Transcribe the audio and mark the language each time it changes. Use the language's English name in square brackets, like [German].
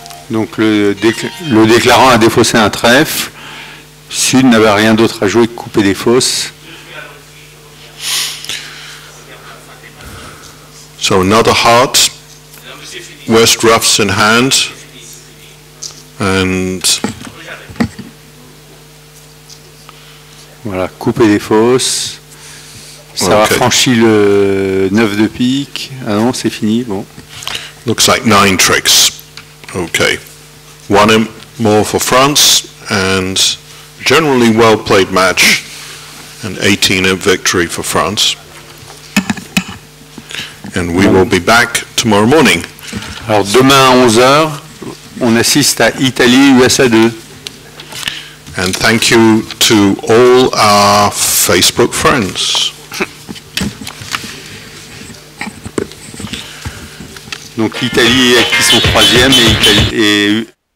[French] Donc le déclarant a défaussé un trèfle. Sud n'avait rien d'autre à jouer que couper des fosses. [English] So another heart, West roughs in hand, and [French] voilà, couper des fosses. Ça va franchir le 9 de pique. Ah non, c'est fini, bon. [English] Looks like 9 tricks. Okay. 1 more for France, and generally well played match, and 18 victory for France. And we will be back tomorrow morning. [French] Alors demain à 11h, on assiste à Italie-USA 2. [English] And thank you to all our Facebook friends. [French] Donc l'Italie qui sont 3e et